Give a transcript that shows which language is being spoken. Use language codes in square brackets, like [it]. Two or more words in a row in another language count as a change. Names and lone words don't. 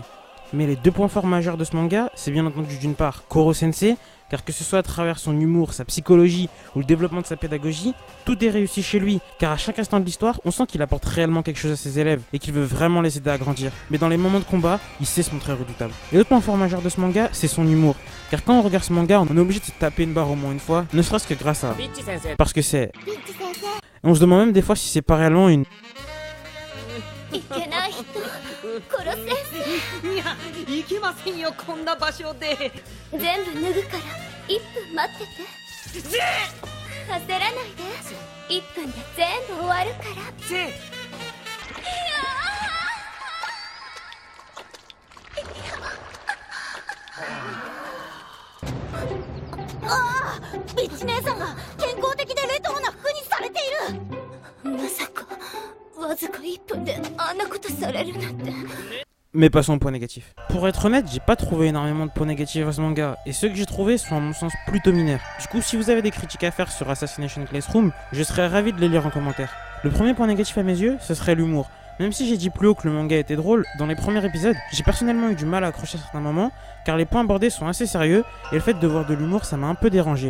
[fr] Mais les deux points forts majeurs de ce manga, c'est bien entendu d'une part Koro Sensei, car que ce soit à travers son humour, sa psychologie ou le développement de sa pédagogie, tout est réussi chez lui, car à chaque instant de l'histoire, on sent qu'il apporte réellement quelque chose à ses élèves et qu'il veut vraiment les aider à grandir. Mais dans les moments de combat, il sait se montrer redoutable. Et l'autre point fort majeur de ce manga, c'est son humour, car quand on regarde ce manga, on est obligé de se taper une barre au moins une fois, ne serait-ce que grâce à... Parce que c'est... Et on se demande même des fois si c'est pas réellement une... [ja] いけない人殺せ。いや、行けませんよ、こんな場所で。全部脱ぐから1分待ってて。焦らないで、1分で全部終わるから。ああ、ビッチ姉さんが健康的でレトロな服にされている。まさかわずか1分であんなことされるなんて。 [fr] Mais passons au point négatif. Pour être honnête, j'ai pas trouvé énormément de points négatifs à ce manga, et ceux que j'ai trouvés sont à mon sens plutôt mineurs. Du coup, si vous avez des critiques à faire sur Assassination Classroom, je serais ravi de les lire en commentaire. Le premier point négatif à mes yeux, ce serait l'humour. Même si j'ai dit plus haut que le manga était drôle, dans les premiers épisodes, j'ai personnellement eu du mal à accrocher à certains moments, car les points abordés sont assez sérieux, et le fait de voir de l'humour, ça m'a un peu dérangé.